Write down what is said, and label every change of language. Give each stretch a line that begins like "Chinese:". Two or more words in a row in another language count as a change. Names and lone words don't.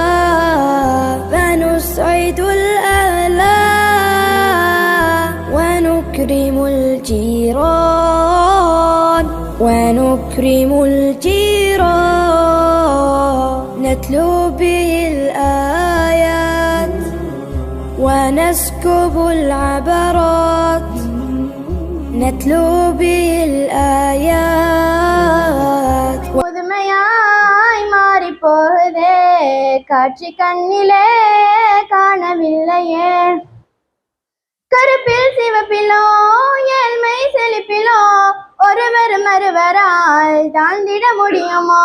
Arabic: فنسعد الأهلى ونكرم الجيران ونكرم الجيران نتلو به الآيات ونسكب العبرات نتلو به الآيات
Tamil: புதுமையாய் மாறி போகுதே காட்சி கண்ணிலே காணவில்லையே கருப்பில் சிவப்பிலோ ஏழ்மை செழிப்பிலோ ஒருவர் மறுவரால் தாழ்ந்திட முடியுமோ?